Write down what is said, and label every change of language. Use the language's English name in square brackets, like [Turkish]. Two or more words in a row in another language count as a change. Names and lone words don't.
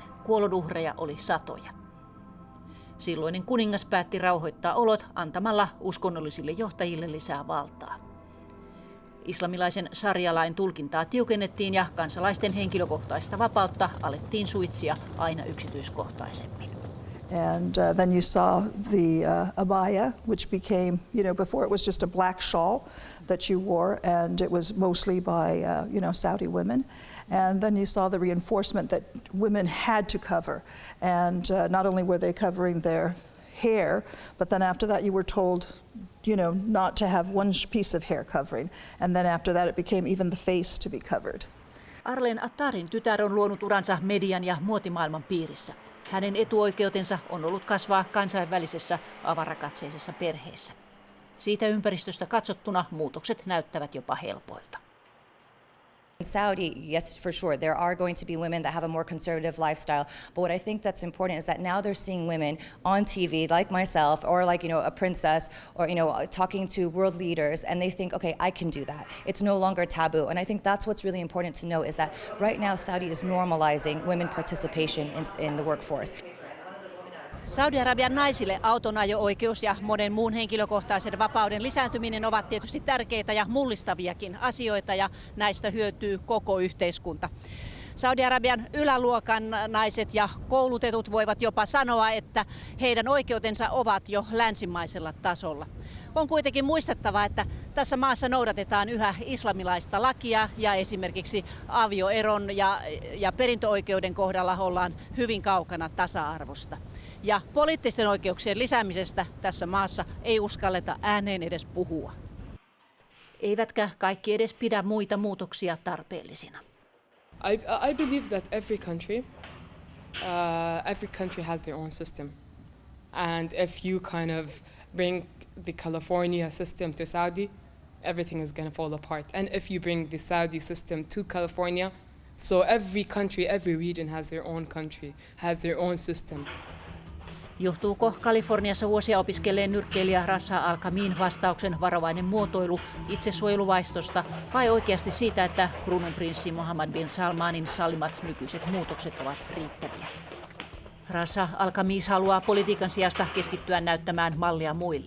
[Finnish] Kuolonuhreja oli satoja. Silloinen kuningas päätti rauhoittaa olot antamalla uskonnollisille johtajille lisää valtaa. Islamilaisen sharia-lain tulkintaa tiukennettiin ja kansalaisten henkilökohtaista vapautta alettiin suitsia aina yksityiskohtaisemmin. [English] And then you saw the abaya, which became, before it was just a black shawl that you wore, and it was mostly by, Saudi women. And then you saw the reinforcement that women had to cover. And not only were they covering their hair, but then after that you were told, not to have one piece of hair covering. And then after that it became even the face to be covered. [Finnish] Arlene Attarin tytär on luonut uransa median ja muotimaailman piirissä. Hänen etuoikeutensa on ollut kasvaa kansainvälisessä avarakatseisessa perheessä. Siitä ympäristöstä katsottuna muutokset näyttävät jopa helpoilta. [English] In Saudi, yes, for sure, there are going to be women that have a more conservative lifestyle. But what I think that's important is that now they're seeing women on TV, like myself, or like, a princess, or, talking to world leaders, and they think, okay, I can do that. It's no longer taboo. And I think that's what's really important to know is that right now Saudi is normalizing women participation in the workforce. [Finnish] Saudi-Arabian naisille autonajo-oikeus ja monen muun henkilökohtaisen vapauden lisääntyminen ovat tietysti tärkeitä ja mullistaviakin asioita, ja näistä hyötyy koko yhteiskunta. Saudi-Arabian yläluokan naiset ja koulutetut voivat jopa sanoa, että heidän oikeutensa ovat jo länsimaisella tasolla. On kuitenkin muistettava, että tässä maassa noudatetaan yhä islamilaista lakia ja esimerkiksi avioeron ja perintöoikeuden kohdalla ollaan hyvin kaukana tasa-arvosta. Ja poliittisten oikeuksien lisäämisestä tässä maassa ei uskalleta ääneen edes puhua. Eivätkä kaikki edes pidä muita muutoksia tarpeellisina. [English] I believe that every country has their own system, and if you kind of bring the California system to Saudi, everything is going to fall apart. And if you bring the Saudi system to California, so every country, every region has their own country, has their own system. [Finnish] Johtuuko Kaliforniassa vuosia opiskelleen nyrkkeilijä Rasha Al-Khamin vastauksen varovainen muotoilu itsesuojeluvaistosta vai oikeasti siitä, että kruununprinssi Mohammed bin Salmanin sallimat nykyiset muutokset ovat riittäviä? Rasha Al-Khamis haluaa politiikan sijasta keskittyä näyttämään mallia muille.